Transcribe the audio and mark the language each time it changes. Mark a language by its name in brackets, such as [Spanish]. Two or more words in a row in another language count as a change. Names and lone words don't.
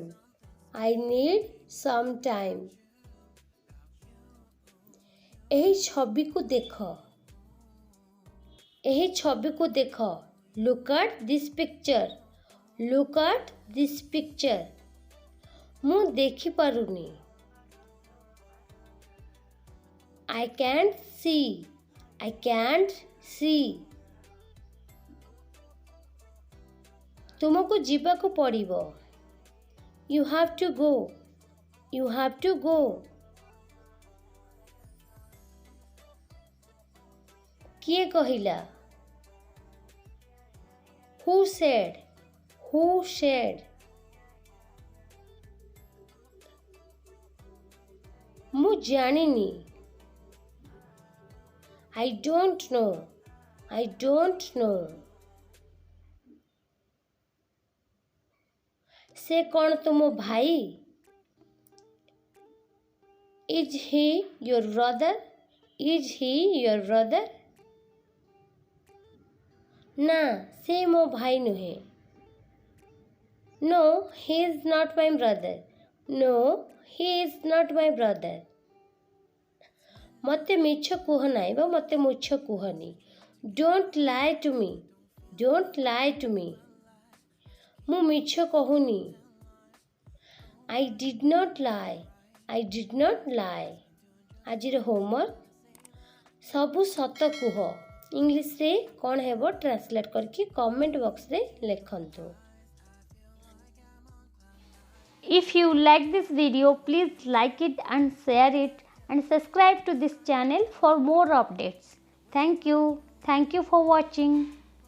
[English] I need some time. [Odia] ଏହି ଛବିକୁ ଦେଖ। ଏହି ଛବିକୁ ଦେଖ। [English] Look at this picture. Look at this picture. [Odia] ମୁଁ ଦେଖିପାରୁନି। [English] I can't see. I can't see. [Odia] ତୁମକୁ ଯିବାକୁ ପଡ଼ିବ। [English] You have to go. You have to go. [Odia] କିଏ କହିଲା? [English] Who said? Who said? [Odia] ମୁଁ ଜାଣିନି। [English] I don't know. I don't know. [Odia] ସେ କ'ଣ ତୁମ ଭାଇ? [English] Is he your brother? Is he your brother? [Odia] ନା, ସେ ମୋ ଭାଇ ନୁହେଁ। [English] No, he is not my brother. No, he is not my brother. [Odia] ମୋତେ ମିଛ କୁହ ନାହିଁ ବା ମୋତେ ମିଛ କୁହନି। [English] Don't lie to me. Don't lie to me. [Odia] ମୁଁ ମିଛ କହୁନି। [English] I did not lie. I did not lie. [Odia] ଆଜିର ହୋମୱାର୍କ ସବୁ ସତ କୁହ। ଇଂଲିଶରେ କ'ଣ ହେବ ଟ୍ରାନ୍ସଲେଟ୍ କରିକି କମେଣ୍ଟ ବକ୍ସରେ ଲେଖନ୍ତୁ। [English] If you like this video, please like it and share it and subscribe to this channel for more updates. Thank you. Thank you for watching.